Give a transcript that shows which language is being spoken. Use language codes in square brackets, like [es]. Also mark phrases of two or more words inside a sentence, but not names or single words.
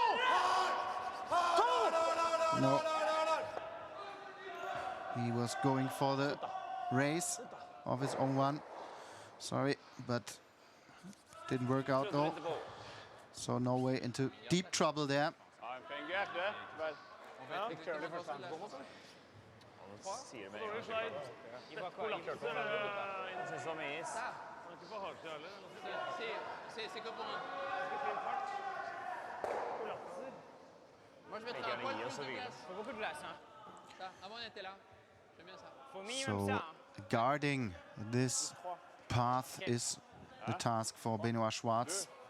[en] No. He was going for the race of his own one. Sorry, but didn't work out though. So Norway into deep trouble there. [no] Sier det med en gang. Som is. [fr] C'est comme pour moi. Moi, je vais être un poil plus de place. Faut beaucoup de place, hein. Ça, avant, on était là. J'aime bien ça. Faut minimum So ça, hein. [en] guarding this path is the task for Benoit Schwarz.